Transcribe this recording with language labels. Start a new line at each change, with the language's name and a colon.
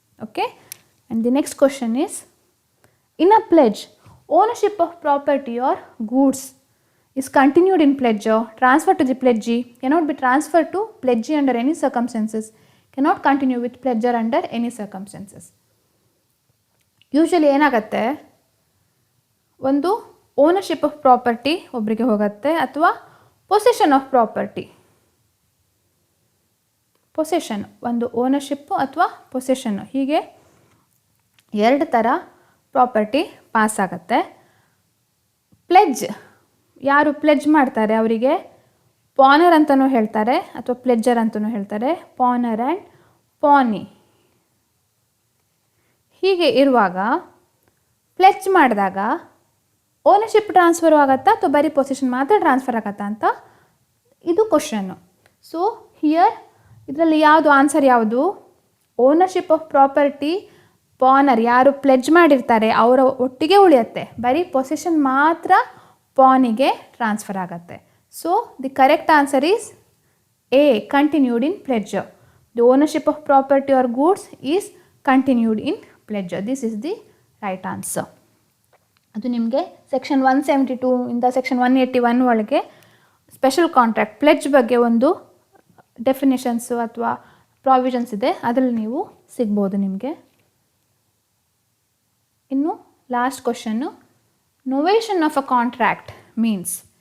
English: Okay, and the next question is, in a pledge, ownership of property or goods is continued in pledger, transferred to the pledgee, cannot be transferred to pledgee under any circumstances, cannot continue with pledger under any circumstances.
Kannada: Usually ಏನಾಗುತ್ತೆ, ಒಂದು ownership of property ಒಬ್ಬರಿಗೆ ಹೋಗುತ್ತೆ ಅಥವಾ possession of property. Possession ಒಂದು ownership ಅಥವಾ ಪೊಸೆಷನ್ನು, ಹೀಗೆ 2 ಥರ property pass ಆಗುತ್ತೆ. ಪ್ಲೆಜ್, ಯಾರು ಪ್ಲೆಜ್ ಮಾಡ್ತಾರೆ ಅವರಿಗೆ ಪಾನರ್ ಅಂತಲೂ ಹೇಳ್ತಾರೆ ಅಥವಾ ಪ್ಲೆಜ್ಜರ್ ಅಂತಲೂ ಹೇಳ್ತಾರೆ. ಪಾನರ್ ಆ್ಯಂಡ್ ಪಾನಿ. ಹೀಗೆ ಇರುವಾಗ ಪ್ಲೆಜ್ ಮಾಡಿದಾಗ ಓನರ್ಶಿಪ್ ಟ್ರಾನ್ಸ್ಫರ್ ಆಗುತ್ತಾ ಅಥವಾ ಬರೀ ಪೊಸಿಷನ್ ಮಾತ್ರ ಟ್ರಾನ್ಸ್ಫರ್ ಆಗುತ್ತಾ ಅಂತ ಇದು ಕ್ವಶನ್ನು. ಸೊ ಹಿಯರ್ ಇದರಲ್ಲಿ ಯಾವುದು ಆನ್ಸರ್ ಯಾವುದು? ಓನರ್ಶಿಪ್ ಆಫ್ ಪ್ರಾಪರ್ಟಿ ಪಾನರ್ ಯಾರು ಪ್ಲೆಜ್ ಮಾಡಿರ್ತಾರೆ ಅವರ ಒಟ್ಟಿಗೆ ಉಳಿಯುತ್ತೆ, ಬರೀ ಪೊಸಿಷನ್ ಮಾತ್ರ ಪಾನಿಗೆ ಟ್ರಾನ್ಸ್ಫರ್ ಆಗುತ್ತೆ.
English: So the correct answer is A, continued in pledger. The ownership of property or goods is continued in pledger. This is the right answer.
Kannada: ಅದು ನಿಮಗೆ ಸೆಕ್ಷನ್ 172 ಇಂದ ಸೆಕ್ಷನ್ 181 ಒಳಗೆ ಸ್ಪೆಷಲ್ ಕಾಂಟ್ರಾಕ್ಟ್ ಪ್ಲೆಜ್ ಬಗ್ಗೆ ಒಂದು ಡೆಫಿನೇಷನ್ಸು ಅಥವಾ provisions ಇದೆ, ಅದರಲ್ಲಿ ನೀವು ಸಿಗ್ಬೋದು ನಿಮಗೆ.
English: ಇನ್ನು last question, novation of a contract means.